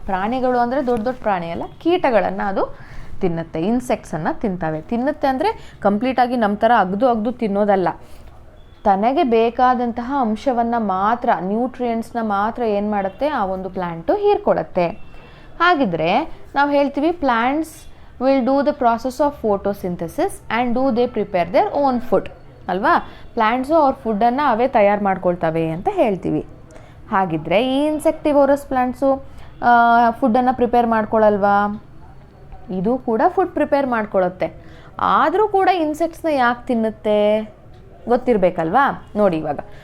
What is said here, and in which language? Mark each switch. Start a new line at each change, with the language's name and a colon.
Kannada: ಪ್ರಾಣಿಗಳು ಅಂದರೆ ದೊಡ್ಡ ದೊಡ್ಡ ಪ್ರಾಣಿ ಅಲ್ಲ, ಕೀಟಗಳನ್ನು ಅದು ತಿನ್ನುತ್ತೆ, ಇನ್ಸೆಕ್ಟ್ಸನ್ನು ತಿಂತವೆ. ತಿನ್ನುತ್ತೆ ಅಂದರೆ ಕಂಪ್ಲೀಟಾಗಿ ನಮ್ಮ ಥರ ಅಗ್ದು ತಿನ್ನೋದಲ್ಲ. ತನಗೆ ಬೇಕಾದಂತಹ ಅಂಶವನ್ನು ಮಾತ್ರ, ನ್ಯೂಟ್ರಿಯೆಂಟ್ಸ್ನ ಮಾತ್ರ ಏನು ಮಾಡುತ್ತೆ, ಆ ಒಂದು ಪ್ಲ್ಯಾಂಟು ಹೀರ್ಕೊಳ್ಳುತ್ತೆ. ಹಾಗಿದ್ರೆ ನಾವು ಹೇಳ್ತೀವಿ
English: Plants will do the process of photosynthesis and do they prepare their own food ಅಲ್ವಾ?
Kannada: ಪ್ಲ್ಯಾಂಟ್ಸು ಅವ್ರ ಫುಡ್ಡನ್ನು ಅವೇ ತಯಾರು ಮಾಡ್ಕೊಳ್ತವೆ ಅಂತ ಹೇಳ್ತೀವಿ. ಹಾಗಿದ್ರೆ ಈ ಇನ್ಸೆಕ್ಟಿವೋರಸ್ ಪ್ಲ್ಯಾಂಟ್ಸು ಫುಡ್ಡನ್ನು ಪ್ರಿಪೇರ್ ಮಾಡ್ಕೊಳ್ಳಲ್ವಾ? ಇದು ಕೂಡ ಫುಡ್ ಪ್ರಿಪೇರ್ ಮಾಡ್ಕೊಳ್ಳುತ್ತೆ. ಆದರೂ ಕೂಡ ಇನ್ಸೆಕ್ಟ್ಸ್ನ ಯಾಕೆ ತಿನ್ನುತ್ತೆ ಗೊತ್ತಿರಬೇಕಲ್ವಾ? ನೋಡಿ, ಇವಾಗ